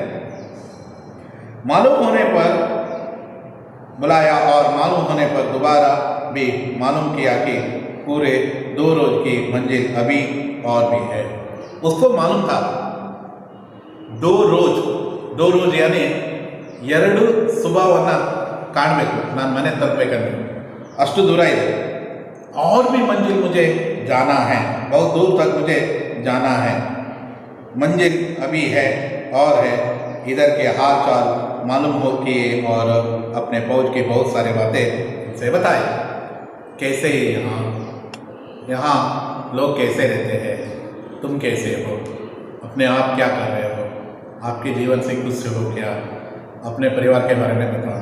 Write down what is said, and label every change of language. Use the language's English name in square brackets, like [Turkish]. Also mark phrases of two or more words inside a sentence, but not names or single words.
[Hindi] मालूम होने पर बुलाया और मालूम होने पर दोबारा भी मालूम किया कि पूरे 2 रोज की मंजिल अभी और भी है। उसको मालूम था 2 रोज यानी 2 [Kannada] ಸುಬಾವನ್ನ ಕಾಣಬೇಕು, ನಾನು ಮನೆ ತಲುಪಬೇಕಂದ್ರೆ ಅಷ್ಟು ದೂರ ಇದೆ। [Hindi] और भी मंजिल मुझे जाना है, बहुत दूर तक मुझे जाना है। मंजिल अभी है और है। इधर के हाल चाल मालूम हो किए और अपने फौज की बहुत सारी बातें उनसे बताए। कैसे यहाँ लोग कैसे रहते हैं, तुम कैसे हो, अपने आप क्या कर रहे हो, आपके जीवन से खुश हो क्या, अपने परिवार के बारे में बताओ।